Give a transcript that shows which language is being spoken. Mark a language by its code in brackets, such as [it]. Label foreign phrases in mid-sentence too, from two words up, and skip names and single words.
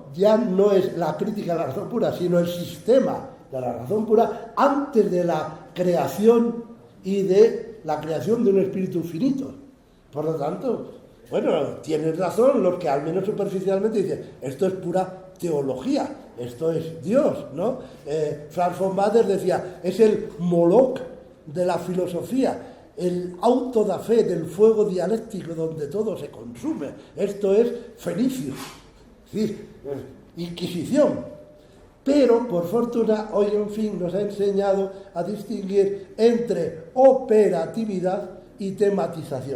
[es] Ya no es la crítica a la razón pura, sino el sistema de la razón pura antes de la creación y de la creación de un espíritu finito. Por lo tanto, bueno, tienen razón los que al menos superficialmente dicen, esto es pura teología, esto es Dios, ¿no? Franz von Baader decía, es el Moloch de la filosofía, el auto da fe del fuego dialéctico donde todo se consume. Esto es Fenicio, ¿sí? Inquisición. Pero, por fortuna, hoy en fin nos ha enseñado a distinguir entre operatividad y tematización.